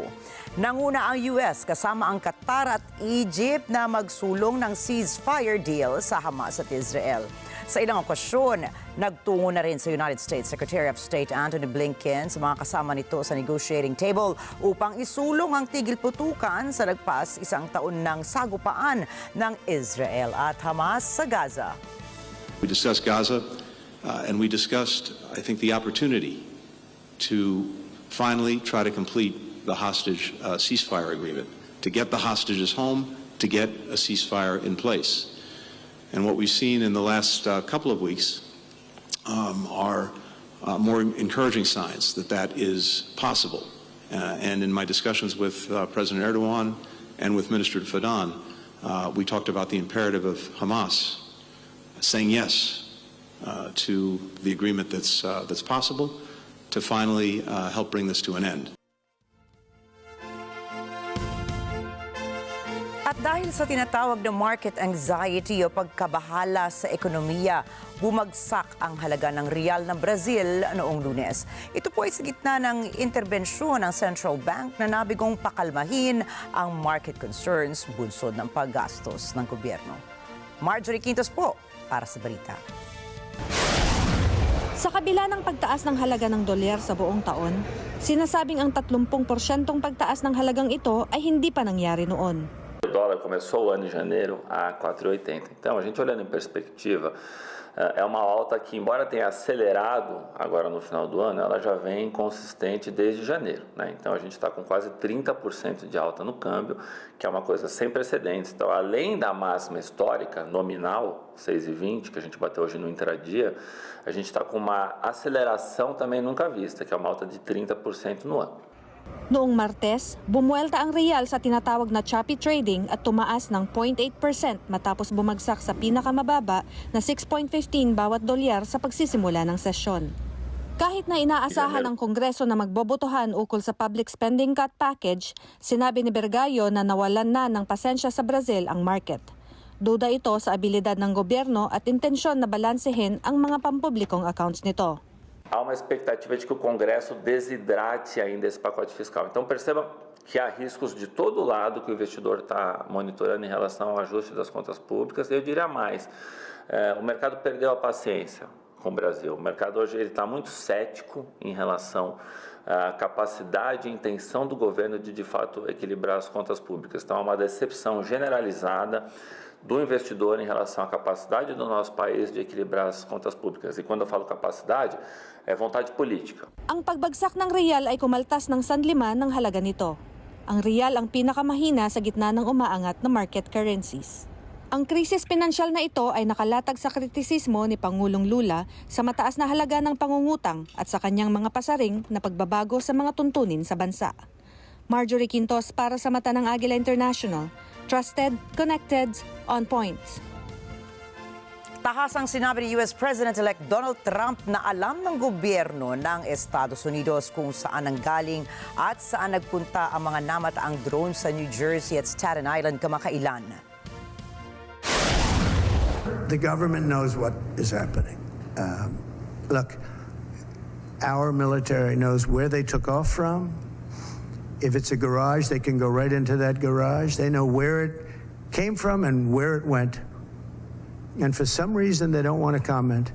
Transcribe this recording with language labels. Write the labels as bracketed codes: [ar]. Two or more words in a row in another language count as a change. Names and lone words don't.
[tl] Nanguna ang US kasama ang Qatar at Egypt na magsulong ng ceasefire deal sa Hamas at Israel. Sa ilang okasyon, nagtungo na rin sa United States Secretary of State Antony Blinken sa mga kasama nito sa [en] negotiating table [tl] upang isulong ang tigil-putukan sa lagpas isang taon ng sagupaan ng Israel at Hamas sa Gaza. [en] We discussed Gaza and we discussed, I think, the opportunity to finally try to complete the hostage ceasefire agreement, to get the hostages home, to get a ceasefire in place. And what we've seen in the last couple of weeks are more encouraging signs that that is possible. And in my discussions with President Erdogan and with Minister Fadan, we talked about the imperative of Hamas saying yes to the agreement that's possible to finally help bring this to an end. [tl] At dahil sa tinatawag na [en] market anxiety [tl] o pagkabahala sa ekonomiya, bumagsak ang halaga ng real ng Brazil noong Lunes. Ito po ay sa gitna ng interbensyon ng Central Bank na nabigong pakalmahin ang [en] market concerns [tl] bunsod ng paggastos ng gobyerno. Marjorie Quintos po para sa balita. Sa kabila ng pagtaas ng halaga ng dolyar sa buong taon, sinasabing ang 30% pagtaas ng halagang ito ay hindi pa nangyari noon. [pt] O dólar começou o ano de janeiro a 4,80. Então, a gente olhando em perspectiva, é uma alta que, embora tenha acelerado agora no final do ano, ela já vem consistente desde janeiro, né? Então, a gente está com quase 30% de alta no câmbio, que é uma coisa sem precedentes. Então, além da máxima histórica nominal, 6,20, que a gente bateu hoje no intradia, a gente está com uma aceleração também nunca vista, que é uma alta de 30% no ano. [tl] Noong Martes, bumuelta ang real sa tinatawag na [en] choppy trading [tl] at tumaas ng 0.8% matapos bumagsak sa pinakamababa na 6.15 bawat dolyar sa pagsisimula ng sesyon. Kahit na inaasahan ng Kongreso na magbobotohan ukol sa [en] public spending cut package, [tl] sinabi ni Bergayo na nawalan na ng pasensya sa Brazil ang market. Duda ito sa abilidad ng gobyerno at intensyon na balansehin ang mga pampublikong accounts nito. [pt] Há uma expectativa de que o Congresso desidrate ainda esse pacote fiscal. Então perceba que há riscos de todo lado que o investidor está monitorando em relação ao ajuste das contas públicas. Eu diria mais, o mercado perdeu a paciência com o Brasil. O mercado hoje está muito cético em relação à capacidade e intenção do governo de fato equilibrar as contas públicas. Então há uma decepção generalizada do investidor em relação à capacidade do nosso país de equilibrar as contas públicas. E quando eu falo capacidade, é vontade política. [tl] Ang pagbagsak ng real ay kumaltas ng 1.5 ng halaga nito. Ang real ang pinakamahina sa gitna ng umaangat na [en] market currencies. [tl] Ang krisis pinansyal na ito ay nakalatag sa kritisismo ni Pangulong Lula sa mataas na halaga ng pangungutang at sa kanyang mga pasaring na pagbabago sa mga tuntunin sa bansa. Marjorie Quintos para sa mata ng Agila International. [en] Trusted, connected, on point. [tl] Tahasang sinabi ni US President-elect Donald Trump na alam ng gobyerno ng Estados Unidos kung saan nanggaling at saan nagpunta ang mga namataang drone sa New Jersey at Staten Island kamakailan. [en] The government knows what is happening. Look, our military knows where they took off from. If it's a garage, they can go right into that garage. They know where it came from and where it went. And for some reason, they don't want to comment.